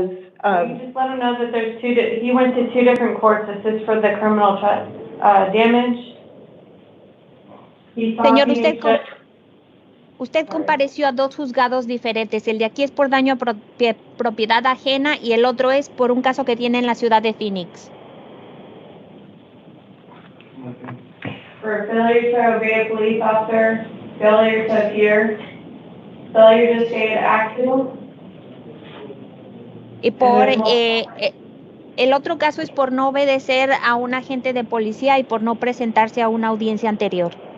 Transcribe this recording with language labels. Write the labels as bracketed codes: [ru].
[en] You just let him know that there's he went to two different courts. This is for the criminal damage. [es] Señor, usted compareció a dos juzgados diferentes. El de aquí es por daño a propiedad ajena y el otro es por un caso que tiene en la ciudad de Phoenix. [en] For failure to obey a police officer, failure to appear, failure to stay at accident. [es] Y por el otro caso es por no obedecer a un agente de policía y por no presentarse a una audiencia anterior.